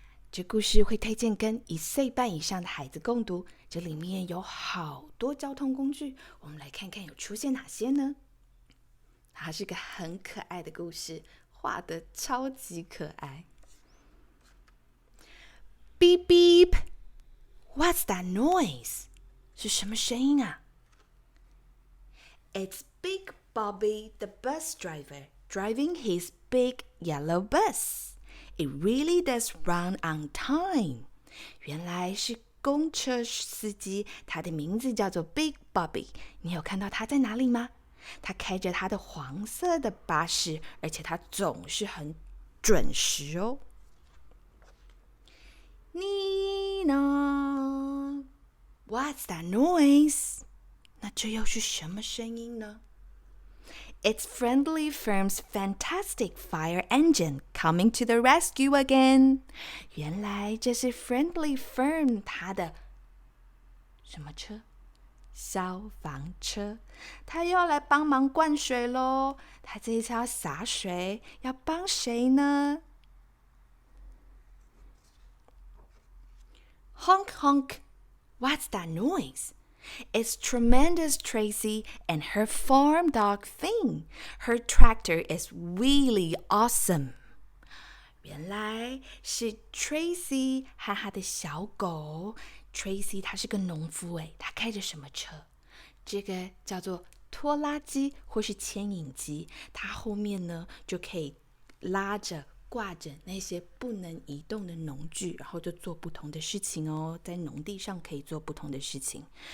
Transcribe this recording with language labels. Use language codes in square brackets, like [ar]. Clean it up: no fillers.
[zh] 这故事会推荐跟1岁半以上的孩子共读，这里面有好多交通工具，我们来看看有出现哪些呢？它是个很可爱的故事，画得超级可爱。 [en] Beep beep, what's that noise? [zh] 是什么声音啊？ [en] It's Big Bobby, the bus driver, driving his big yellow bus. It really does run on time. [zh] 原来是公车司机，他的名字叫做 Big Bobby。你有看到他在哪里吗？他开着他的黄色的巴士，而且他总是很准时哦。 [en] Nina, what's that noise? [zh] 那这又是什么声音呢？ [en] It's Friendly Firm's fantastic fire engine coming to the rescue again. [zh] 原来这是 Friendly Firm 它的什么车？消防车。它又要来帮忙灌水咯。它这一次要洒水，要帮谁呢？ [en] Honk honk. What's that noise? It's Tremendous Tracy and her farm dog Finn. Her tractor is really awesome. [zh] 原来是 Tracy 和他的小狗。 Tracy 他是个农夫诶，他开着什么车？这个叫做拖拉机或是牵引机，它后面呢就可以拉着挂着那些不能移动的农具，然后就做不同的事情哦，在农地上可以做不同的事情。